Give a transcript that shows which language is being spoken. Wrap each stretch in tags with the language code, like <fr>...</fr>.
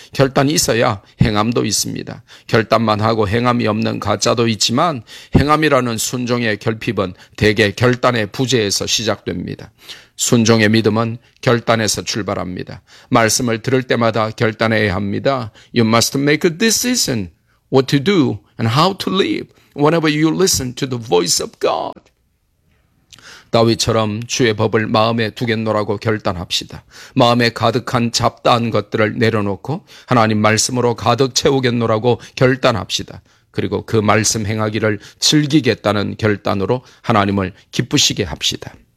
<ko>결단이 있어야 행함도 있습니다. 결단만 하고 행함이 없는 가짜도 있지만 행함이라는 순종의 결핍은 대개 결단의 부재에서 시작됩니다. 순종의 믿음은 결단에서 출발합니다. 말씀을 들을 때마다 결단해야 합니다.</ko> <en>You must make a decision what to do and how to live whenever you listen to the voice of God.</en> <ko>다윗처럼 주의 법을 마음에 두겠노라고 결단합시다. 마음에 가득한 잡다한 것들을 내려놓고 하나님 말씀으로 가득 채우겠노라고 결단합시다. 그리고 그 말씀 행하기를 즐기겠다는 결단으로 하나님을 기쁘시게 합시다.</ko>